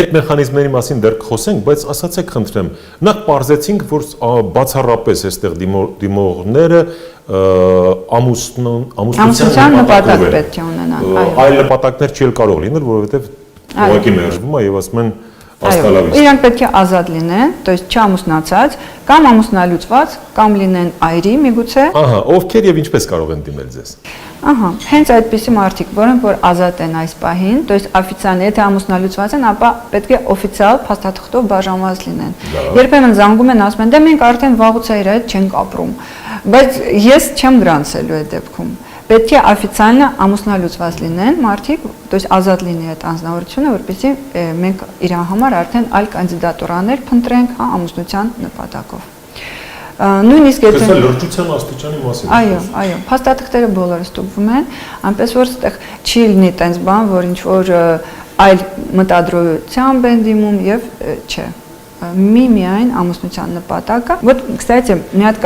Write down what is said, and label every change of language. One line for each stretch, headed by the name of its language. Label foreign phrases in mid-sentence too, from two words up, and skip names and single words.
Armenian: Այդ մեխանիզմների մասին դեռ կխոսենք, բայց ասացեք խնդրեմ, նախ պարզեցինք, որ բացառապես այստեղ դիմողները ամուսնության նպատակ պետք է ունենան, այլ նպատակներ չի կարող լինել, որովհետեւ ուղղակի մերժվում է եւ ասում են աստալավիստ։ Իրանք պետք է ազատ լինեն,
Russian: то есть
Armenian: չամուսնացած, կամ ամուսնալուծված, կամ լինեն այրի միգուցե։ Ահա, ովքեր եւ ինչպես կարող են դիմել ձեզ։ Ահա, հենց այդպիսի մարդիկ, որոնք որ ազատ են այս պահին,
Russian: то есть
Armenian: օֆիցիալ, եթե ամուսնալուծված են, ապա պետք է օֆիցիալ փաստաթղթով բաժանված լինեն։ Երբեմն զանգում են, ասում են, դե մենք արդեն վաղուց իր հետ չենք ապրում, բայց ես չեմ գրանցելու այդ դեպքում։ Պետք է օֆիցիալը ամուսնալուծված լինեն մարդիկ,
Russian: то есть
Armenian: ազատ լինի այդ անձնավորությունը, որպեսզի մենք իր համար արդեն այլ կանդիդատուրաներ փնտրենք, հա, ամուսնության նպատակով։ Նույնիսկ եթե լրջության աստիճանի մասին։ Այո, փաստաթղթերը բոլորը ստուգվում են, այնպես որ այդտեղ չի լինի տենց բան, որ ինչ որ այլ մտադրությամբ են դիմում եւ չէ։ Միայն ամուսնության նպատակը։
Russian: Вот, кстати,
Armenian: մի հատ